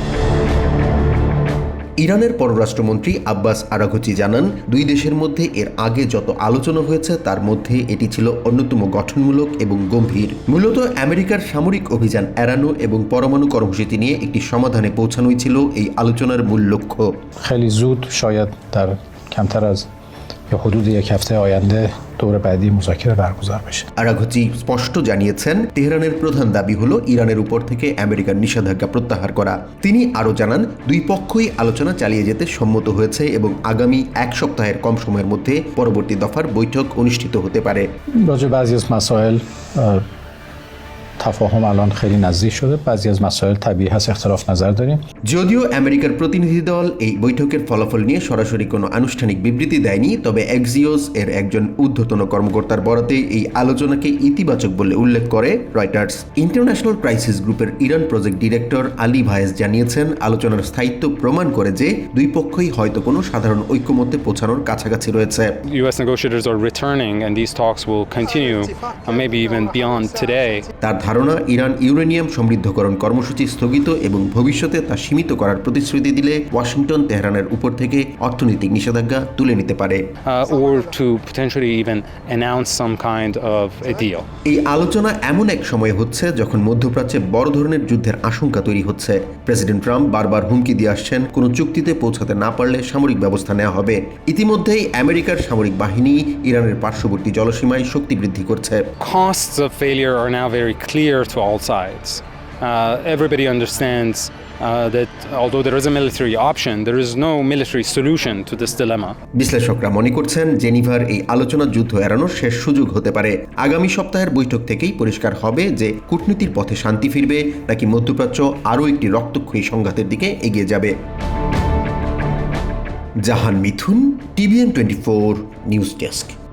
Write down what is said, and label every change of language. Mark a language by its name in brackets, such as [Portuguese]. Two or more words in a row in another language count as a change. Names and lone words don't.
[Bangla] ইরানের পররাষ্ট্রমন্ত্রী আব্বাস আরাকচি জানান, দুই দেশের মধ্যে এর আগে যত আলোচনা হয়েছে তার মধ্যে এটি ছিল অন্যতম গঠনমূলক এবং গম্ভীর। মূলত আমেরিকার সামরিক অভিযান এড়ানো এবং পরমাণু কর্মসূচি নিয়ে একটি সমাধানে পৌঁছানোই ছিল এই আলোচনার মূল লক্ষ্য। [Persian] خیلی زود شاید در کمتر از حدود یک هفته آینده دور بعدی مذاکره برگزار بشه। [Bangla] আরাকচি স্পষ্ট জানিয়েছেন, তেহরানের প্রধান দাবি হলো ইরানের উপর থেকে আমেরিকার নিষেধাজ্ঞা প্রত্যাহার করা। তিনি আরও জানান, দুই পক্ষই আলোচনা চালিয়ে যেতে সম্মত হয়েছে এবং আগামী এক সপ্তাহের কম সময়ের মধ্যে পরবর্তী দফার বৈঠক অনুষ্ঠিত হতে পারে। [Persian] راجع به بعضی از مسائل تفاهم الان خیلی نزدیک شده، بعضی از مسائل طبیعی هست اختلاف نظر داریم। [Bangla] যদিও আমেরিকার প্রতিনিধি দল এই বৈঠকের ফলাফল নিয়ে সরাসরি কোনো আনুষ্ঠানিক বিবৃতি দেয়নি, তবে এক্সিওস এর একজন ঊর্ধ্বতন কর্মকর্তার বরাতে এই আলোচনাকে ইতিবাচক বলে উল্লেখ করে রয়টার্স। ইন্টারন্যাশনাল ক্রাইসিস গ্রুপের ইরান প্রজেক্ট ডিরেক্টর আলী ভায়েস জানিয়েছেন, আলোচনার স্থায়িত্ব প্রমাণ করে যে দুই পক্ষই হয়তো কোনো সাধারণ ঐক্যমত্যে পৌঁছানোর কাছাকাছি রয়েছে। [English] US negotiators are returning and these talks will continue maybe even beyond today. [Bangla] তার ধারণা, ইরান ইউরেনিয়াম সমৃদ্ধকরণ কর্মসূচি স্থগিত এবং ভবিষ্যতে তা সীমিত করার প্রতিশ্রুতি দিলে ওয়াশিংটন তেহরানের উপর থেকে অর্থনৈতিক নিষেধাজ্ঞা তুলে নিতে পারে, [English] Or to potentially even announce some kind of a deal. [Bangla] এই আলোচনা এমন এক সময় হচ্ছে যখন মধ্যপ্রাচ্যে বড় ধরনের যুদ্ধের আশঙ্কা তৈরি হচ্ছে। প্রেসিডেন্ট ট্রাম্প বারবার হুমকি দিয়ে আসছেন, কোনো চুক্তিতে পৌঁছাতে না পারলে সামরিক ব্যবস্থা নেওয়া হবে। ইতিমধ্যেই আমেরিকার সামরিক বাহিনী ইরানের পার্শ্ববর্তী জলসীমায় শক্তি বৃদ্ধি করছে। [English] Costs of failure are now very clear to all sides. Everybody understands that although there is a military option, there is no military solution to this dilemma. [Bangla] বিশ্লেষকরা মনে করছেন, জেনিভার এই আলোচনা যুদ্ধ এড়ানোর শেষ সুযোগ হতে পারে। আগামী সপ্তাহের বৈঠক থেকেই পরিষ্কার হবে যে কূটনীতির পথে শান্তি ফিরবে নাকি মধ্যপ্রাচ্য আরও একটি রক্তক্ষয়ী সংঘাতের দিকে এগিয়ে যাবে। জাহান মিথুন, TVN 24 নিউজ ডেস্ক।